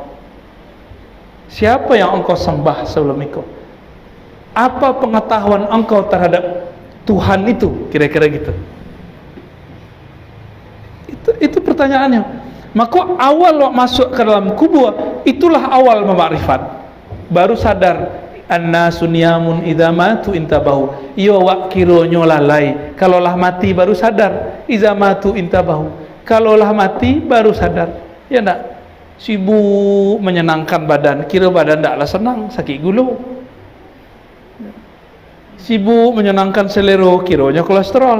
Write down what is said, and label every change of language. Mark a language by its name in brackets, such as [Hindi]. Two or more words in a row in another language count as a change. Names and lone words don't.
[Indonesian] Siapa yang engkau sembah sebelum itu? Apa pengetahuan engkau terhadap Tuhan itu? Kira-kira gitu. Itu pertanyaannya. Maka awal masuk ke dalam kubur, itulah awal memakrifat. Baru sadar, [Arabic] الناس نيام إذا ماتوا انتبهوا. [Minangkabau] Iyo wak kironyo lalai. [Indonesian] Kalaulah mati baru sadar, [Arabic] إذا ماتوا انتبهوا. [Indonesian] Kalaulah mati baru sadar. Ya enggak? Sibuk menyenangkan badan, kira badan tidaklah senang, sakit gulu. Sibuk menyenangkan selera, kiranya kolesterol.